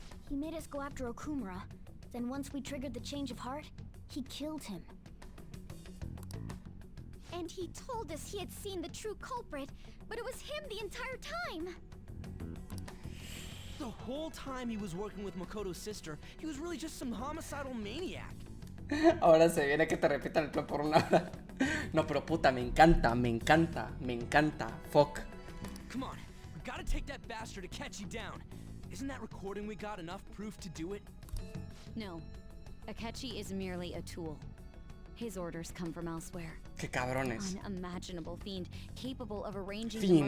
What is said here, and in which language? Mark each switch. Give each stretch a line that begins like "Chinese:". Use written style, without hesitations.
English: He made us go after Okumura. Then once we triggered the change of heart, he killed him. And he told us he had seen the true culprit, but it was him the entire time! The whole time he was working with Makoto's sister, he was really just some homicidal maniac.
Spanish: Ahora se viene que te repitan el plan por una hora. No, pero puta, me encanta, me encanta, me encanta.
English: Fuck. Come on, we gotta take that bastard Akechi down. Isn't that recording we got enough proof to do it? No, Akechi is merely a tool. His orders come from elsewhere.
Spanish: Qué cabrones.
English: Unimaginable fiend capable of arranging the